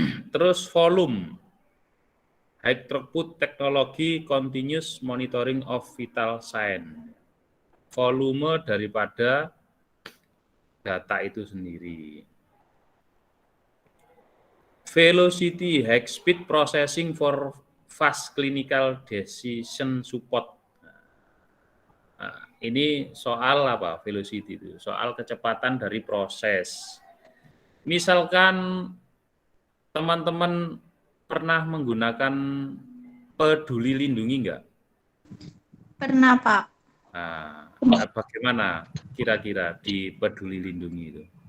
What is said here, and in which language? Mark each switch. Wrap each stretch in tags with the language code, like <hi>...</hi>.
<id>Terus</id> <en>volume, high throughput technology continuous monitoring of vital sign.</en> <id>Volume daripada data itu sendiri.</id> <en>Velocity, high speed processing for fast clinical decision support.</en> <id>Nah, ini soal apa? Velocity itu, soal kecepatan dari proses. Misalkan teman-teman pernah menggunakan Peduli Lindungi enggak? Pernah, Pak. Nah, bagaimana kira-kira di Peduli Lindungi itu?</id>